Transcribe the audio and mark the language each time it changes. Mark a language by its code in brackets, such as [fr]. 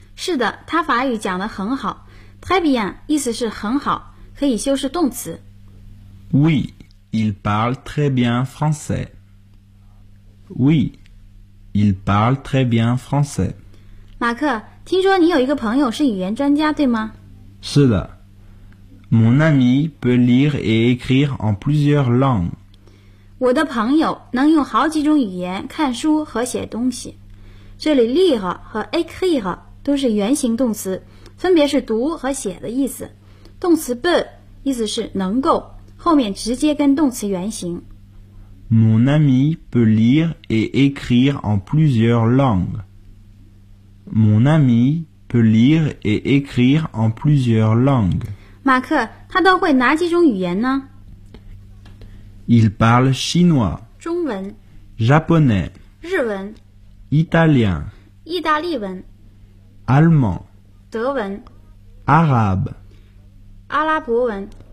[zh] 是的，他法语讲得很好。 [fr] Très bien [zh] 意思是很好，可以修饰动词。 [fr] Oui, il parle très bien français. Oui, il parle très bien français. [zh] 马克，听说你有一个朋友是语言专家，对吗？是的。 [fr] Mon ami peut lire et écrire en plusieurs langues. [zh] 我的朋友能用好几种语言看书和写东西。这里 lire 和 écrire 都是原形动词，分别是读和写的意思。动词 peut 意思是能够，后面直接跟动词原形。 [fr] Mon ami peut lire et écrire en plusieurs langues. Mon ami peut lire et écrire en plusieurs langues. [zh] 马克，他都会哪几种语言呢？ [fr] Il parle chinois. [zh] 中文。 [fr] Japonais. [zh] 日文。 [fr] Italien, [zh] 意大利文 [fr] Allemand, [zh] 德文 [fr] Arabe, [zh] 阿拉伯文